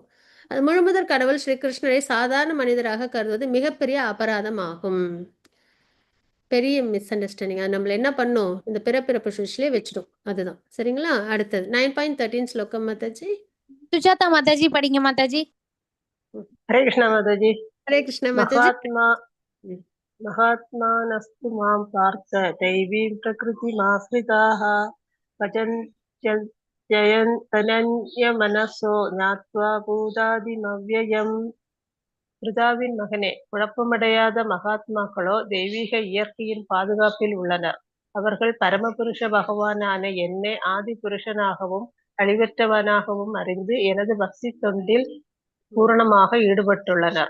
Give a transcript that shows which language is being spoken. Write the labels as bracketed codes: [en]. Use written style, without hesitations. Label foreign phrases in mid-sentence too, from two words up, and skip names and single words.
[ta] அது முழுமுதற் கடவுள் ஸ்ரீ கிருஷ்ணரை சாதாரண மனிதராக கருதுவது மிகப்பெரிய அபராதம் ஆகும். பெரிய மிஸ் அண்டர்ஸ்டாண்டிங். அது நம்மள என்ன பண்ணும், இந்த பிறப்பிறப்பு சுவிட்ச்லேயே வச்சிடும். அதுதான் சரிங்களா. அடுத்தது 9.13 ஸ்லோகம் மாதாஜி. சுஜாதா மாதாஜி படிங்க மாதாஜி. ஹரே கிருஷ்ணா மாதாஜி। ஹரே கிருஷ்ண மாதாஜி. [sa] महात्मानस्तु मां पार्थ दैवीं प्रकृतिमाश्रिताः पचन्त्ययन्तनन्यमनसो ज्ञात्वा பூதாதிமவ்யயம். [ta] பிருதாவின் மகனே, குழப்பமடையாத மகாத்மாக்களோ தெய்வீக இயற்கையின் பாதுகாப்பில் உள்ளனர். அவர்கள் பரமபுருஷ பகவானான என்னை ஆதி புருஷனாகவும் அழிவற்றவனாகவும் அறிந்து எனது பக்தி தொண்டில் பூரணமாக ஈடுபட்டுள்ளனர்.